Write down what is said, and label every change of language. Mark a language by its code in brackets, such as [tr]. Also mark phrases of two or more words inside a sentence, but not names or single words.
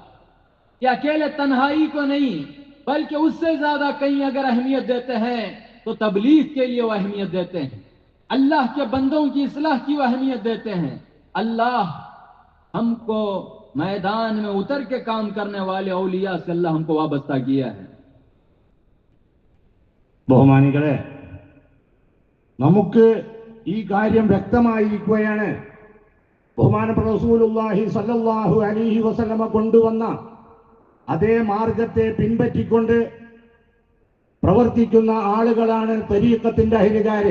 [ur] یہ اکیلے تنہائی کو نہیں، بلکہ اس سے زیادہ کہیں اگر اہمیت دیتے ہیں تو تبلیغ کے لیے وہ اہمیت دیتے ہیں، اللہ کے بندوں کی اصلاح کی وہ اہمیت دیتے ہیں. اللہ ہم کو میدان میں اتر کے کام کرنے والے اولیاء سے اللہ ہم کو وابستہ کیا ہے. [ml] ബഹുമാനികളെ, നമുക്ക് ഈ കാര്യം വ്യക്തമായിരിക്കുകയാണ്. ബഹുമാനപ്പെട്ട [ar] رسول الله صلى الله عليه وسلم [ml] കൊണ്ടുവന്ന അതേ മാർഗത്തെ പിൻപറ്റിക്കൊണ്ട് പ്രവർത്തിക്കുന്ന ആളുകളാണ് തരീഖത്തിന്റെ അഹ്ലുകാര്.